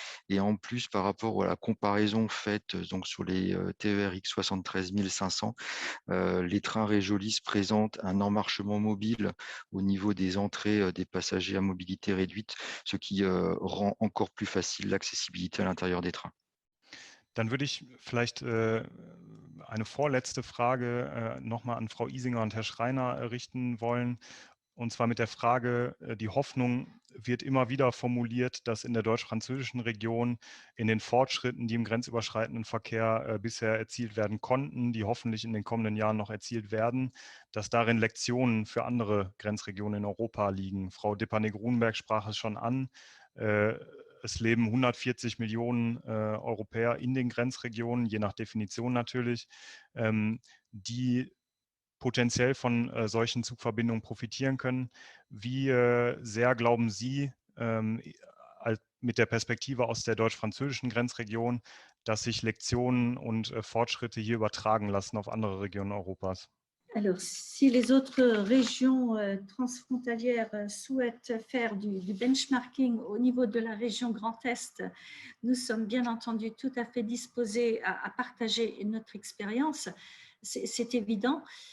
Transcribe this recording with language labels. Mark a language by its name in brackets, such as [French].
[French] Et en plus, par rapport à la comparaison faite donc, sur les TER X73 500, les trains Régiolis présentent un emmarchement mobile au niveau des entrées des passagers à mobilité réduite, ce qui rend encore plus facile l'accessibilité à l'intérieur des trains. [German] Dann würde ich vielleicht eine vorletzte Frage nochmal an Frau Isinger und Herr Schreiner richten wollen. Und zwar mit der Frage, die Hoffnung wird immer wieder formuliert, dass in der deutsch-französischen Region in den Fortschritten, die im grenzüberschreitenden Verkehr bisher erzielt werden konnten, die hoffentlich in den kommenden Jahren noch erzielt werden, dass darin Lektionen für andere Grenzregionen in Europa liegen. Frau Depanne-Grunberg sprach es schon an. Es leben 140 Millionen Europäer in den Grenzregionen, je nach Definition natürlich, die potenziell von solchen Zugverbindungen profitieren können. Wie sehr glauben Sie mit der Perspektive aus der deutsch-französischen Grenzregion, dass sich Lektionen und Fortschritte hier übertragen lassen auf andere Regionen Europas? [French] Alors, si les autres régions transfrontalières souhaitent faire du benchmarking au niveau de la région Grand Est, nous sommes bien entendu tout à fait disposés à partager notre expérience, c'est évident.